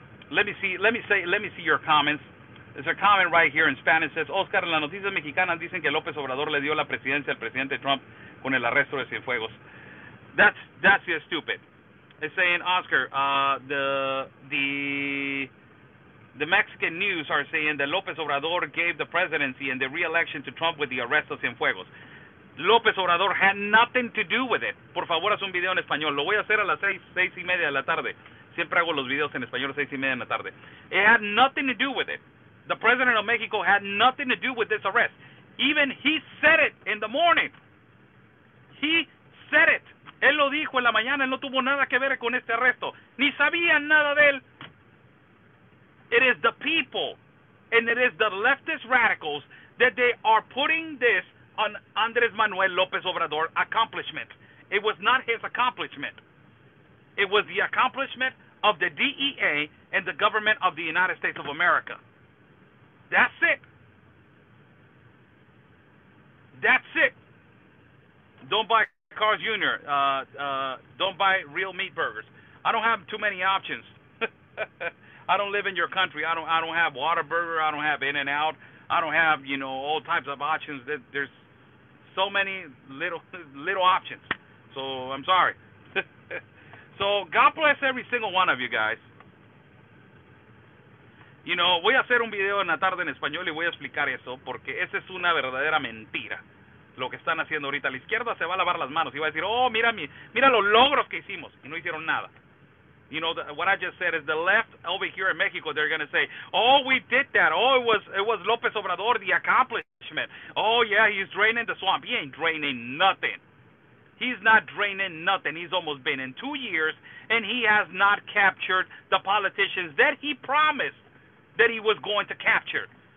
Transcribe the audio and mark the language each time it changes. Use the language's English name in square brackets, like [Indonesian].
[English] Let me see your comments. There's a comment right here in Spanish. [Spanish] Says, Oscar, en las noticias mexicanas dicen que López Obrador le dio la presidencia al presidente Trump con el arresto de Cienfuegos. [English] That's just stupid. It's saying, Oscar, the Mexican news are saying that López Obrador gave the presidency and the re-election to Trump with the arrest of Cienfuegos. López Obrador had nothing to do with it. [Spanish] Por favor, haz un video en español. Lo voy a hacer a las 6:30 de la tarde. Siempre hago los videos en español a 6:30 de la tarde. [English] It had nothing to do with it. The president of Mexico had nothing to do with this arrest. Even he said it in the morning. He said it. [Spanish] Él lo dijo en la mañana. Él no tuvo nada que ver con este arresto. Ni sabían nada de él. [English] It is the people and it is the leftist radicals that they are putting this on Andrés Manuel López Obrador accomplishment. It was not his accomplishment. It was the accomplishment of the DEA and the government of the United States of America. That's it. That's it. Don't buy Carl's Jr. Don't buy real meat burgers. I don't have too many options. I don't live in your country. I don't have Whataburger. I don't have In-N-Out. I don't have, all types of options. There's so many little options. So I'm sorry. So God bless every single one of you guys. [Spanish] Voy a hacer un video en la tarde en español y voy a explicar eso porque esa es una verdadera mentira. Lo que están haciendo ahorita. La izquierda se va a lavar las manos y va a decir, oh, mira los logros que hicimos. Y no hicieron nada. [English] What I just said is the left over here in Mexico, they're going to say, oh, we did that. Oh, it was López Obrador, the accomplishment. Oh, yeah, he's draining the swamp. He ain't draining nothing. He's not draining nothing. He's almost been in 2 years, and he has not captured the politicians that he promised that he was going to capture.